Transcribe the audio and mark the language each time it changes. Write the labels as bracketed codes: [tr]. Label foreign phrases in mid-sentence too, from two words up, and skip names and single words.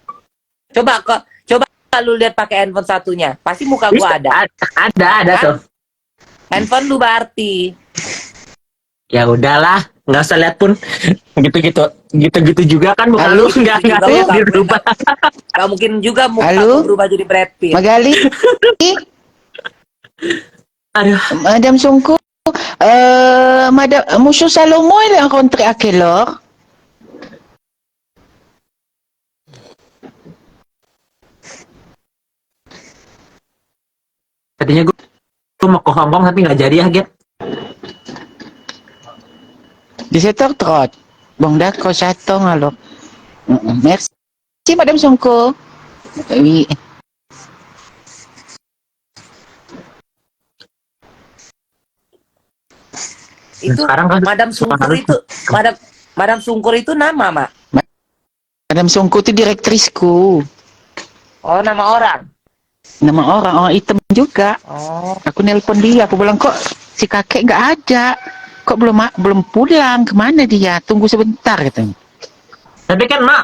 [id] Coba lu lihat pakai handphone satunya. Pasti muka gua ada. Ada tuh. Handphone lu berarti. Ya udahlah, nggak usah lihat pun. Gitu juga kan muka Halo? lu nggak dirubah. Gak mungkin juga muka Halo? lu berubah jadi Brad Pitt. Magali? Aduh, Madame Sonko? [fr] Madame, Monsieur Salomon, il est rentré à quelle heure? [id] tadinya gue mau ke Hongkong tapi nggak jadi ya, Gap. [fr] 17h30. Bon, d'accord, j'attends alors. Merci, Madame Sonko. Oui. [id] Itu Sekarang kan Madam Sungkur itu, Madam Sungkur itu nama, Mak. Madame Sonko itu direktrisku. Oh, nama orang. Nama orang hitam juga. Oh. Aku nelpon dia, aku bilang kok si kakek nggak ada. Kok belum pulang? Kemana dia? Tunggu sebentar katanya. Tapi kan Mak,